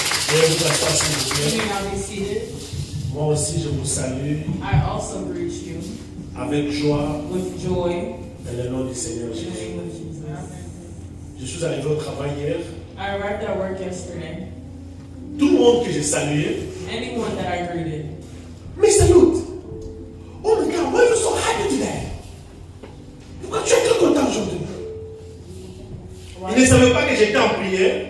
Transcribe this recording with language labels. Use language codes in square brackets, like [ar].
[fr] Veuillez vous asseoir, s'il vous [en] you [fr] plaît. [en] may now be seated. [fr] Moi aussi, je vous salue [en] I also greet you [fr] avec joie [en] with joy [fr] dans le nom du Seigneur [en] in the [fr] Jésus. [en] name of Jesus. [fr] Je suis arrivé au travail hier. [en] I arrived at work yesterday. [fr] Tout le monde que j'ai salué, [en] Anyone that I greeted, Mr. Lute, oh my God, why are you so happy today? [fr] Pourquoi tu es très content aujourd'hui? Ils ne savaient pas que j'étais en prière.